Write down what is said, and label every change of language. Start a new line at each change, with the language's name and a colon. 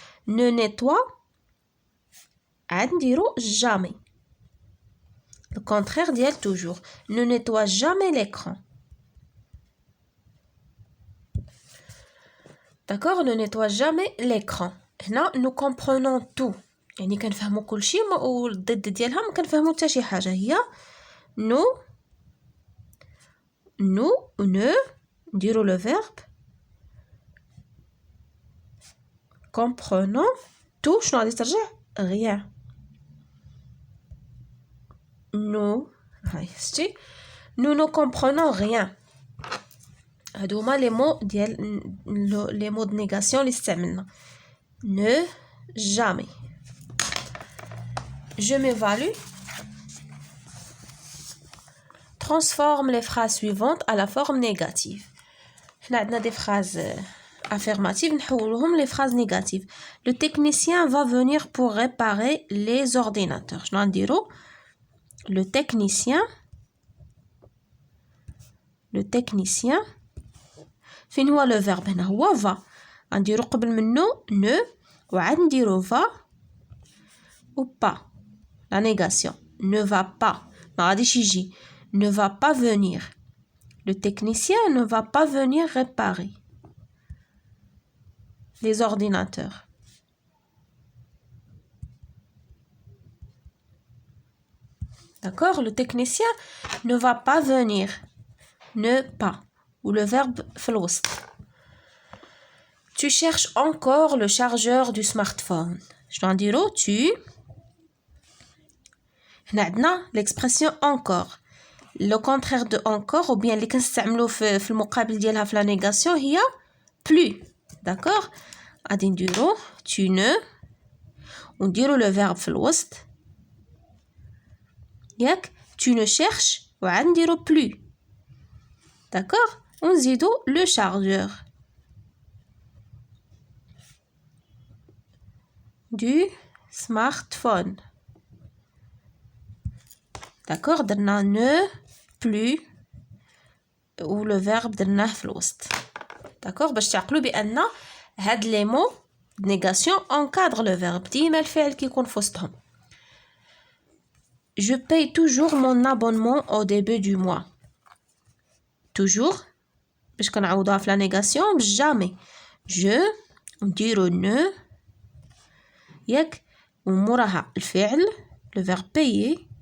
French: ne nettoie
Arabic: عاد نديرو
French: jamais. Le contraire ديال toujours. Ne nettoie jamais l'écran. D'accord? Ne nettoie jamais l'écran.
Arabic: هنا
French: nous comprenons tout.
Arabic: يعني كنفهموا كل شيء والضد ديالها ما كنفهموا حتى شي حاجه.
French: هي nous ne
Arabic: نديرو
French: le verbe comprenons tout.
Arabic: شنو غادي ترجع rien.
French: nous هاي شتي nous ne comprenons rien.
Arabic: هادو هما لي مو ديال لي مو د نيغاسيون اللي استعملنا.
French: ne jamais. Je m'évalue. transforme les phrases suivantes à la forme négative. On a des phrases affirmatives, نحولهم les phrases négatives. Le technicien va venir pour réparer les ordinateurs. Je vais dire le technicien
Arabic: فين هو
French: le verbe
Arabic: هنا هو
French: va.
Arabic: غنديرو قبل منه ne وعاد نديرو va
French: ou pas. La négation ne va pas.
Arabic: ما غاديش يجي.
French: Ne va pas venir. Le technicien ne va pas venir réparer les ordinateurs. D'accord? Le technicien ne va pas venir. Ne pas. Ou le verbe
Arabic: في الوسط.
French: Tu cherches encore le chargeur du smartphone. Je dois dire tu.
Arabic: هنا عندنا
French: l'expression encore. Le contraire de encore ou bien
Arabic: اللي كنستعملوه في المقابل ديالها في
French: la négation
Arabic: هي plus.
French: D'accord?
Arabic: غادي نديرو
French: tu ne
Arabic: ونديرو
French: le verbe
Arabic: في الوسط. ياك
French: tu ne cherches
Arabic: وعاد نديرو
French: plus. D'accord?
Arabic: ونزيدو
French: le chargeur du smartphone. D'accord?
Arabic: درنا
French: ne plus ou le verbe
Arabic: درناه في الوسط.
French: D'accord?
Arabic: باش تعقلوا بأن هاد لي مو
French: négation encadre le verbe.
Arabic: ديما الفعل كيكون في وسطهم.
French: Je paye toujours mon abonnement au début du mois. Toujours
Arabic: باش كنعوضوها في
French: la négation jamais.
Arabic: Je نديرو ne ياك وموراها الفعل
French: le verbe payer.